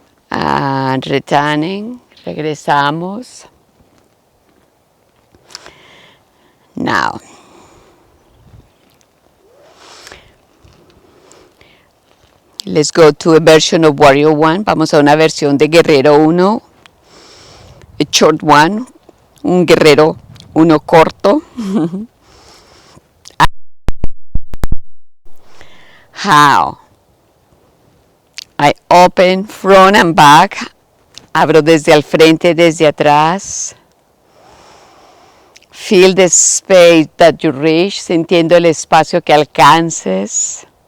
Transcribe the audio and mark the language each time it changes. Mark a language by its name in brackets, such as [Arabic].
[English] And returning. [Spanish] Regresamos. [English] Now. Let's go to a version of Warrior 1. [Spanish] Vamos a una versión de Guerrero 1. [English] A short one. [Spanish] Un Guerrero 1 corto. [English] How? I open front and back. [Spanish] Abro desde al frente, desde atrás. [English] Feel the space that you reach. [Spanish] Sintiendo el espacio que alcances.